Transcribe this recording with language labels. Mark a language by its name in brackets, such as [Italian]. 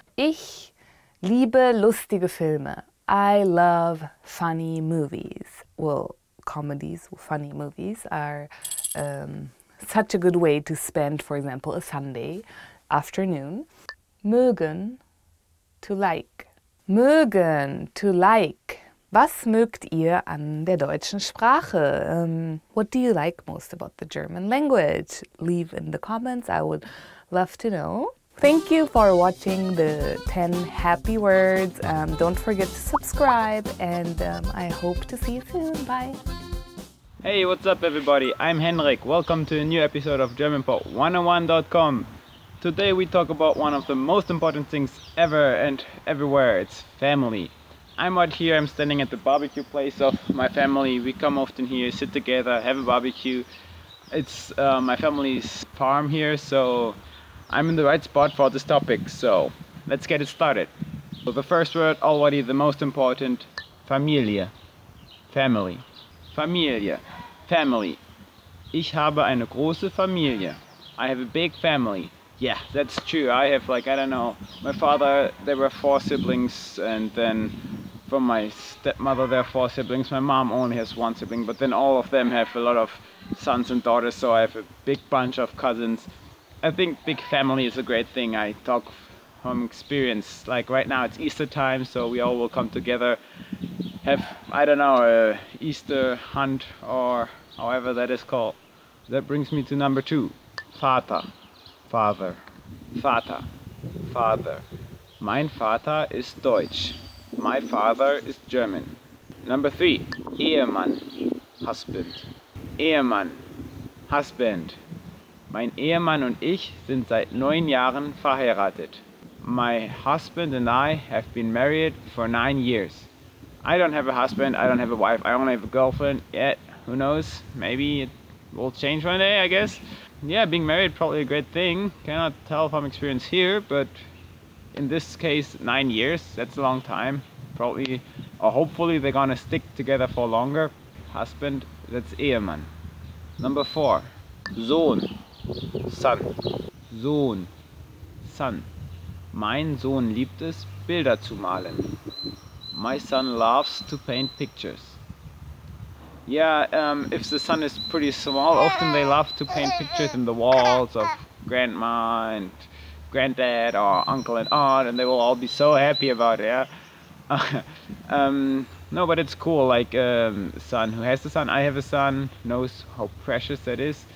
[German] Ich liebe lustige Filme. [English] I love funny movies. Well, comedies, funny movies are such a good way to spend, for example, a Sunday afternoon. Mögen, to like. Mögen, to like. [German] Was mögt ihr an der deutschen Sprache? [English] What do you like most about the German language? Leave in the comments, I would love to know. Thank you for watching the 10 happy words. Don't forget to subscribe and I hope to see you soon. Bye. Hey, what's up everybody? I'm Henrik. Welcome to a new episode of GermanPod101.com. Today we talk about one of the most important things ever and everywhere. It's family. I'm out here, I'm standing at the barbecue place of my family. We come often here, sit together, have a barbecue. It's my family's farm here, so I'm in the right spot for this topic, so let's get it started. So the first word, already the most important, Familie. Family. Familie. Family. [German] Ich habe eine große Familie. [English] I have a big family. Yeah, that's true. I have, like, I don't know, my father, there were 4 siblings, and then from my stepmother there are 4 siblings. My mom only has 1 sibling, but then all of them have a lot of sons and daughters, so I have a big bunch of cousins. I think big family is a great thing. I talk from experience. Like right now it's Easter time, so we all will come together, have, I don't know, a Easter hunt or however that is called. That brings me to number 2. Vater. Father. Vater. Father. [German] Mein Vater ist Deutsch. [English] My father is German. Number 3. Ehemann. Husband. Ehemann. Husband. [German] Mein Ehemann und ich sind seit 9 Jahren verheiratet. [English] My husband and I have been married for 9 years. I don't have a husband, I don't have a wife, I only have a girlfriend yet. Who knows? Maybe it will change one day, I guess. Yeah, being married probably a great thing. Cannot tell from experience here, but in this case 9 years, that's a long time. Probably, or hopefully they're gonna stick together for longer. Husband, that's Ehemann. Number 4. Sohn. Son. Sohn. Son. [German] Mein Sohn liebt es, Bilder zu malen. [English] My son loves to paint pictures. Yeah, if the son is pretty small, often they love to paint pictures in the walls of grandma and granddad or uncle and aunt, and they will all be so happy about it, yeah? No, but it's cool, like son who has a son, I have a son, knows how precious that is.